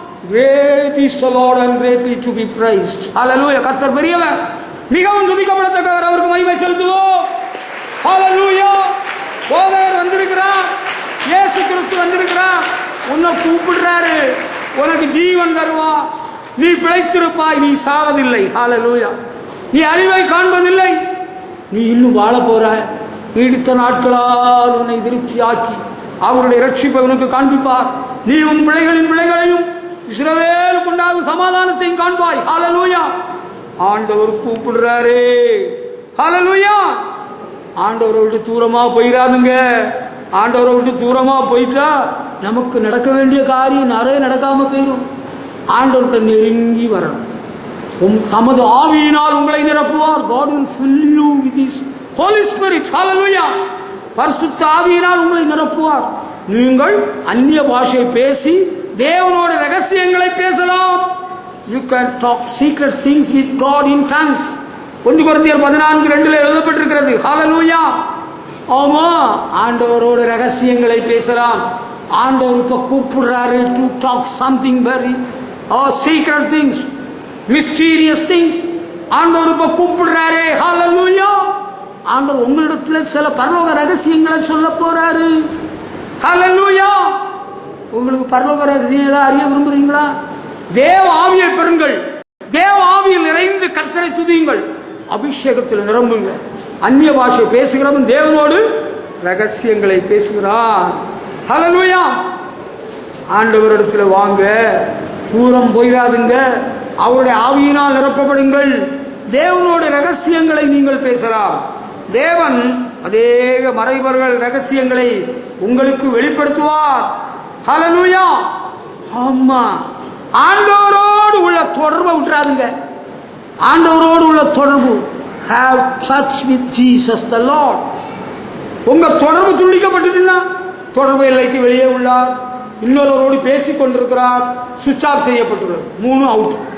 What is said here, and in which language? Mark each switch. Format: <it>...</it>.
<en>Great is the Lord and greatly to be praised. Hallelujah.</en> <ta>கர்த்தர் பெரியவர், மிகவும் துதிக்கப்படத்தக்கவர், அவருக்கு மகிமை செலுத்துவோம். Hallelujah. போதகர் வந்திருக்கிறார், இயேசு கிறிஸ்து வந்திருக்கிறார், உன்னை கூப்பிடுறாரு, உனக்கு ஜீவன் தருவார், நீ பிழைத்திருப்பாய், நீ சாவதில்லை. Hallelujah. நீ அழிவை காண்பதில்லை, நீ இன்னும் வாழ போறாய். நீடித்த நாட்களால் உன்னை திருப்தியாக்கி அவருடைய ரட்சிப்பை உனக்கு காண்பிப்பார். நீ உன் பிள்ளைகளையும் இஸ்ரவேலுக்கு உண்டாகும் சமாதானத்தையும் காண்பாய். ஹல்லேலூயா. ஆண்டவர் கூப்பிடுறாரு. ஹல்லேலூயா. ஆண்டவரை விட்டு தூரமா போயிடாதுங்க. ஆண்டவரை விட்டு தூரமா போயிட்டா நமக்கு நடக்க வேண்டிய காரியம் நிறைய நடக்காம போயிடும். ஆண்டவர்கிட்ட நெருங்கி வரணும். தமது ஆவியினால் உங்களை நிரப்புவார்.</ta> <en>God will fill you with His Holy Spirit. Hallelujah.</en> <ta>பரிசுத்த ஆவியினால் உங்களை நிரப்புவார். நீங்கள் அந்நிய பாஷை பேசி தேவனோட ரகசியங்களை பேசலாம்.</ta> <en>You can talk secret things with God in tongues.</en> <ta>1 கொரிந்தியர் 14:2 எழுதப்பட்டிருக்கிறது.</ta> <en>Hallelujah.</en> <ta>ஆமா, ஆண்டவரோட ரகசியங்களை பேசலாம். ஆண்டவர் இப்ப கூப்பிடுறாரு</ta> <en>to talk something very secret things, mysterious things.</en> <ta>ஆண்டவர் இப்ப கூப்பிடுறாரு. Hallelujah. ஆண்டவர் உங்களிடத்துல சில பரலோக ரகசியங்களை சொல்ல போறாரு. Hallelujah. உங்களுக்கு பரலோக ரகசியம் ஏதாவது அறிய விரும்புறீங்களா? தேவ ஆவியை பெறுங்கள். தேவ ஆவியில் நிறைந்து கர்த்தரை துதியுங்கள். அபிஷேகத்தில் நிரம்புங்க. அந்நிய பாஷை பேசுகிறவன் தேவனோடு ரகசியங்களை பேசுகிறான். ஹல்லேலூயா. ஆண்டவரிடத்தில் வாங்க, தூரம் போயிடாதுங்க, அவருடைய ஆவியினால் நிரப்பப்படுங்கள். தேவனுடைய ரகசியங்களை நீங்கள் பேசலாம். தேவன் அநேக மறைபொருள் ரகசியங்களை உங்களுக்கு வெளிப்படுத்துவார். ஹல்லேலூயா. ஆமா, ஆண்டவரோடு உள்ள தொடர்பை விட்டுறாதுங்க. ஆண்டவரோடு உள்ள தொடர்பு,</ta> <en>have touch with Jesus the Lord.</en> <ta>உங்க தொடர்பு துண்டிக்கப்பட்டுன்னா, தொடர்பு எல்லைக்கு வெளியே உள்ளார், இன்னொருவரோடு பேசிக் கொண்டிருக்கிறார், சுவிட்ச் ஆஃப் செய்யப்பட்டுள்ளது. 3 அவுட்.</ta>